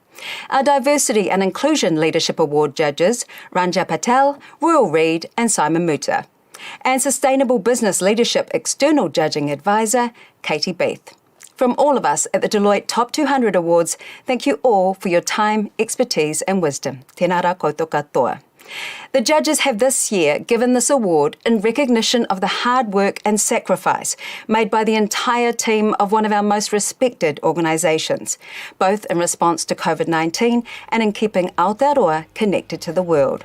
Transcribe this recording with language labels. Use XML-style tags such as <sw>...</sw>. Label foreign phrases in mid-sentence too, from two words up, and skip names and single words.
<en>Our Diversity and Inclusion Leadership Award judges, Ranja Patel, Royal Reid and Simon Muta. And Sustainable Business Leadership External Judging Advisor, Katie Beath. From all of us at the Deloitte Top 200 Awards, thank you all for your time, expertise and wisdom.</en> <mi>Tēnā rā koutou katoa.</mi> <en>The judges have this year given this award in recognition of the hard work and sacrifice made by the entire team of one of our most respected organisations, both in response to COVID-19 and in keeping Aotearoa connected to the world.</en>